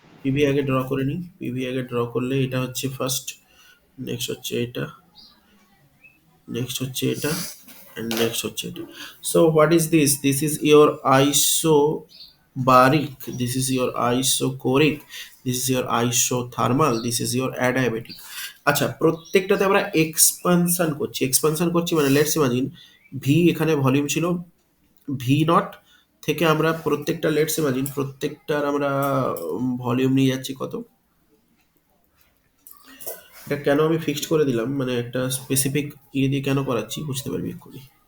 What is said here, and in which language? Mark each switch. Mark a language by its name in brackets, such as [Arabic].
[Bangla] PV আগে draw করে নিই, পিভি আগে ড্র করলে এটা হচ্ছে ফার্স্ট, নেক্সট হচ্ছে এটা, নেক্সট হচ্ছে এটা, and next হচ্ছে এটা। [English] So what is this? This is your isobaric, this is your isochoric, this is your isothermal, this is your adiabatic. [Bangla] আচ্ছা, প্রত্যেকটাতে আমরা এক্সপানশন করছি মানে লেটস ইমাজিন ভি, এখানে ভলিউম ছিল ভি নট, থেকে আমরা প্রত্যেকটা লেটস ইমাজিন প্রত্যেকটার আমরা ভলিউম নিয়ে যাচ্ছি কত। এটা কেন আমি ফিক্সড করে দিলাম, মানে একটা স্পেসিফিক ইয়ে দিয়ে কেন করাচ্ছি বুঝতে পারবি এক্ষুনি।